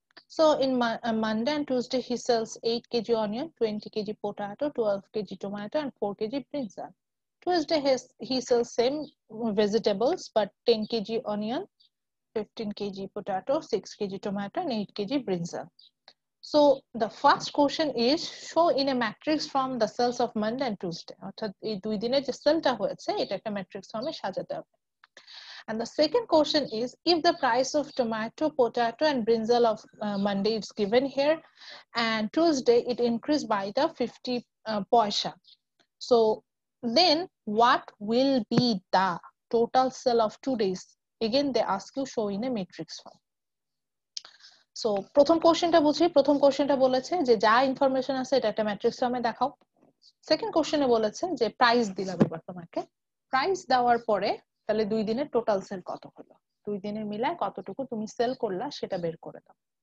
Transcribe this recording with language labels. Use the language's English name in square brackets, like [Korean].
[English] So in Monday and Tuesday he sells 8 kg onion, 20 kg potato, 12 kg tomato, and 4 kg brinjal. Tuesday he sells same vegetables but 10 kg onion, 15 kg potato, 6 kg tomato, and 8 kg brinjal. So the first question is show in a matrix from the cells of Monday and Tuesday. [Bangla] অর্থাৎ এই দুই দিনের যে সেলটা হয়েছে এটা একটা matrix ফর্মে সাজাতে হবে। [English] And the second question is if the price of tomato, potato, and brinjal of Monday is given here, and Tuesday it increased by the 50 paisa. So then what will be the total sale of 2 days? Again they ask you show in a matrix form. [Bangla] So প্রথম কোশ্চেনটা বুঝি। প্রথম কোশ্চেনটা বলেছে যে যা information আছে এটা একটা ম্যাট্রিক্স ফর্মে দেখাও। সেকেন্ড কোশ্চেনে বলেছে যে প্রাইস দিলাম এবার তোমাকে, প্রাইস দেওয়ার পরে তাহলে 2 দিনের টোটাল সেল কত হলো, 2 দিনের মিলায় কতটুকু তুমি সেল করলা সেটা বের করে দাও।